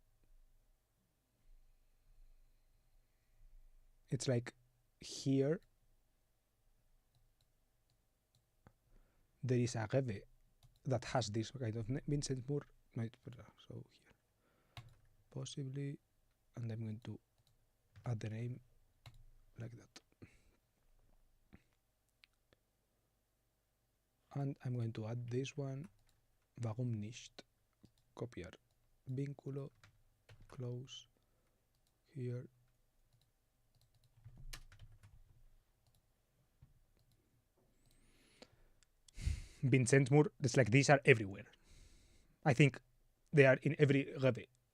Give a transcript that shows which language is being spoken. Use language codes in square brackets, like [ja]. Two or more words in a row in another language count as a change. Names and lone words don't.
[en] It's like here there is a Rewe that has this kind of Vincent Moore Neuperlach. So here. Possibly, and I'm going to add the name like that. And I'm going to add this one, [de] warum nicht? [es] Copiar, vínculo, [en] close, here. Vincent Moore, it's like these are everywhere. I think they are in every Rewe.